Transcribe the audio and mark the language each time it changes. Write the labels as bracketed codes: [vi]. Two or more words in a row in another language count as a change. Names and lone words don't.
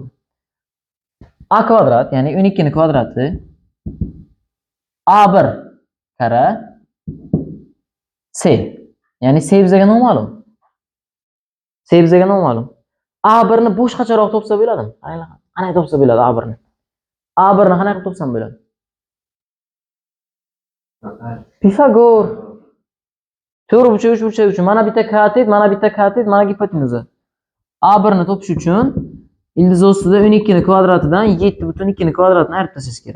[uz] A kvadrat, ya'ni 12 ning kvadrati A1 kara C. Ya'ni C bizga noma'lum. C bizga noma'lum. A1 ni boshqacharoq topsa bo'ladimi? Qanday topsa bo'ladi A1 ni? A1 ni qanday topsam bo'ladi? Pifagor. To'g'ri burchak uchburchak uchun mana bitta katet, mana gipotenuza. A1 ni topish uchun ildiz ostida 12 ning kvadratidan 7,2 ning kvadratini ayirib tashlash kerak.